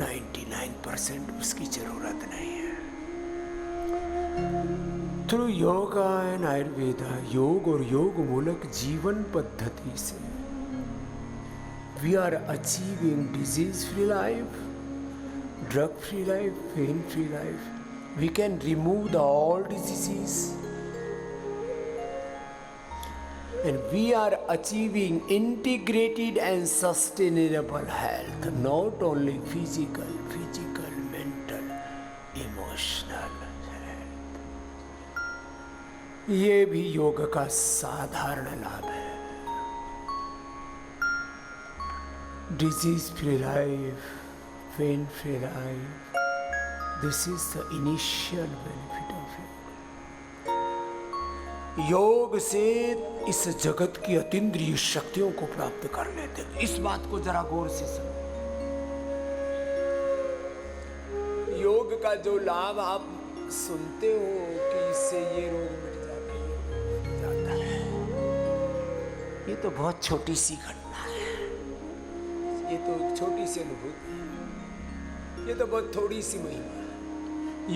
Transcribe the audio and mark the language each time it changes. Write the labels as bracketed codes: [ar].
[hi] 99% उसकी जरूरत नहीं है। [en] through yoga and ayurveda, [hi] योग और योग मूलक जीवन पद्धति से [en] We are achieving disease free life, drug free life, pain free life. We can remove all diseases and we are achieving integrated and sustainable health, not only physical, mental, emotional health. [hi] ये भी योग का साधारण लाभ है। [en] Disease free life, pain free life. This is the initial benefit of yoga. [hi] योग से इस जगत की अतीन्द्रिय शक्तियों को प्राप्त कर लेते हैं। इस बात को जरा गौर से सुनो। योग का जो लाभ आप सुनते हो कि इससे ये रोग मिट जाता है, ये तो बहुत छोटी सी घटना है, ये तो छोटी सी अनुभूति है, ये तो बहुत थोड़ी सी महिमा है।